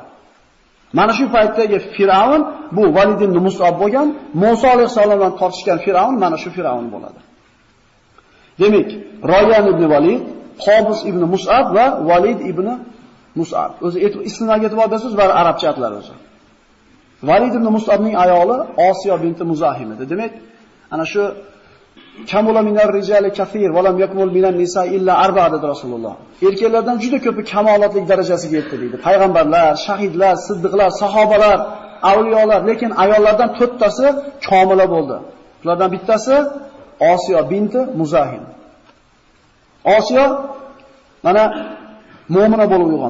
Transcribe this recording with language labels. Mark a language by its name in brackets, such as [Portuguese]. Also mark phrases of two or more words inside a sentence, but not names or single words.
[Uzbek] Mana shu paytdagi Firavn bu Valid ibn Mus'ab bo'lgan, Musa alayhisalomdan tortishgan Firavn mana shu Firavn bo'ladi. Demak, Royan ibn Valid, Qobis ibn Mus'ab va Valid ibn Mus'ab. O'zi ismlarga e'tibor bersangiz, va arabcha atlar o'zi. Valid ibn Mus'abning ayoli Osiyo binti Muzahim edi. Demak, ana shu [Arabic] كمل من الرجال كثير ولم يكمل من النساء إلا أربع [Uzbek] dedi Rasululloh. Erkaklardan juda ko'pi kamolotlik darajasiga yetdi dedi. Payg'ambarlar, shahidlar, siddiqlar, sahobalar, avliyolar, lekin ayollardan 4 tasi komila bo'ldi. Ulardan bittasi Osiyo binti Muzahim. Osiyo mana mu'mina bo'lib uyg'ondi.